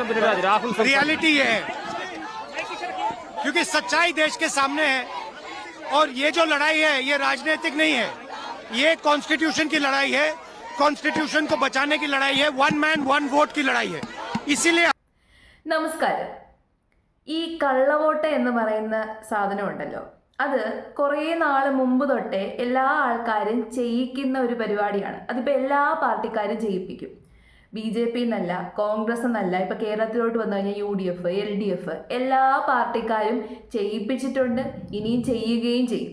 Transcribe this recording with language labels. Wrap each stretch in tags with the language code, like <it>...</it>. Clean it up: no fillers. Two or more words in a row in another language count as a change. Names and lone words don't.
<hi>रियलिटी ये है, क्योंकि सच्चाई देश के सामने है और ये जो लड़ाई है ये राजनीतिक नहीं है, ये कॉन्स्टिट्यूशन की लड़ाई है, कॉन्स्टिट्यूशन को बचाने की लड़ाई है,</hi> <en>one man one vote</en> <hi>की लड़ाई है. इसीलिए</hi> <ml>നമസ്കാരം. ഈ കള്ളവോട്ട് എന്ന് പറയുന്ന സാധനമുണ്ടല്ലോ, അത് കുറേ നാൾ മുമ്പ് തൊട്ടേ എല്ലാ ആൾക്കാരും ചെയ്യിക്കുന്ന ഒരു പരിപാടിയാണ്. അതിപ്പോൾ എല്ലാ പാർട്ടിക്കാരും ചെയ്യിപ്പിക്കും. BJP എന്നല്ല, കോൺഗ്രസ് എന്നല്ല, ഇപ്പം കേരളത്തിലോട്ട് വന്നു കഴിഞ്ഞാൽ UDF, LDF എല്ലാ പാർട്ടിക്കാരും ചെയ്യിപ്പിച്ചിട്ടുണ്ട്, ഇനിയും ചെയ്യുകയും ചെയ്യും.</ml>